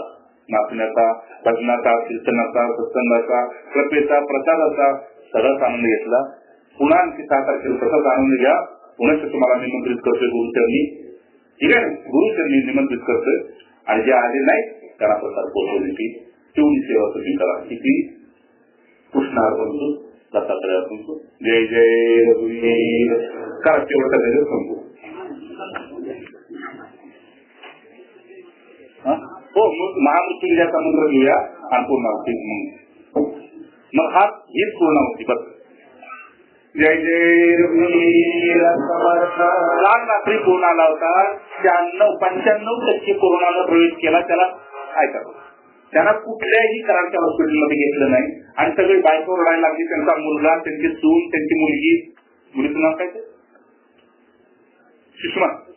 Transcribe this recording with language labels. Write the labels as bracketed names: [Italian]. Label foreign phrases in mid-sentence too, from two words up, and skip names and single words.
[Marathi] नाचण्याचा, भजनाचा, कीर्तनाचा, सत्संगाचा, कृपेचा, प्रसादाचा सगळाच आनंद घेतला. पुन्हा आणखी 6 तारखेला तसाच आनंद घ्या. पुन्हा तुम्हाला निमंत्रित करतोय गुरुचरणी. ठीक आहे. गुरुचरणी निमंत्रित करतोय. आणि जे आले नाही त्यांना प्रसाद पोहोचवण्याची तेवढी सेवा तुम्ही करा. किती कृष्णार्पण दत्तात्रयार्पण. जय जय रघुवीर. करा तेवढा त्याच्यात संपू. हो मग महामृत्यूंचा मंत्र घेऊया आणि पूर्णावती. मग हा हीच पूर्णावती बस. जय जय रघुवीर. काल रात्री फोन आला होता. 95% कोरोनाला प्रवेश केला. त्याला काय करा, त्यांना कुठल्याही कराडच्या हॉस्पिटलमध्ये घेतलं नाही. आणि सगळी बायको रडायला लागली. त्यांचा मुलगा, त्यांची सून, त्यांची मुलगी. मुलीचं नाव काय ते सुषमा.